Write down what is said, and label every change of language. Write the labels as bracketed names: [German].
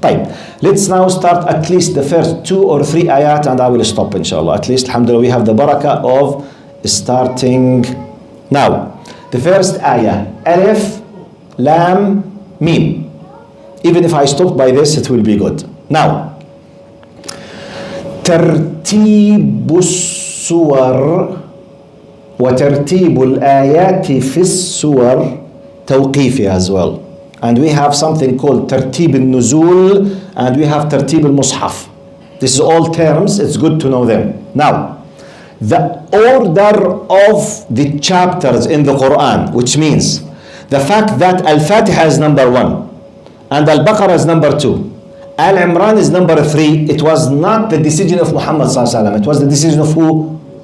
[English] طيب, let's now start at least the first 2 or 3 ayat, and I will stop inshallah. At least, alhamdulillah, we have the barakah of starting now. The first ayah, Alif, Lam, Mim. Even if I stop by this, it will be good. [Arabic] Now, ترتيب السور وترتيب الآيات في السور توقيفي [English] as well. And we have something called [Arabic] ترتيب النزول, [English] and we have [Arabic] ترتيب المصحف. [English] This is all terms, it's good to know them. Now, the order of the chapters in the Quran, which means the fact that Al-Fatiha is number 1 and Al-Baqarah is number 2, Al-Imran is number 3, it was not the decision of Muhammad sallallahu alaihi wasallam. It was the decision of who?